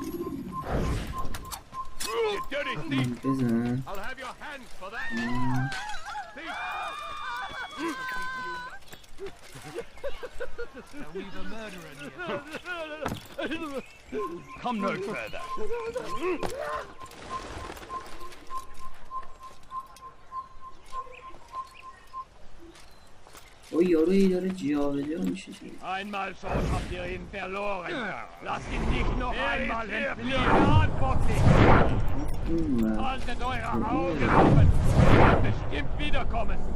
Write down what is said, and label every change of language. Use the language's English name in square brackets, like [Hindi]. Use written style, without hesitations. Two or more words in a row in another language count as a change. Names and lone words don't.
[English] You dirty thief! [Persian] بزن. [English] I'll have your hands for that! Thief! We've a murderer here. Come no further. [Persian] اوه یاروی داره جابجا میشه. [German] Einmal schon habt ihr ihn verloren. Lasst ihn nicht noch einmal entfliehen. Antwort nicht. Haltet eure Augen offen. Er wird bestimmt wiederkommen.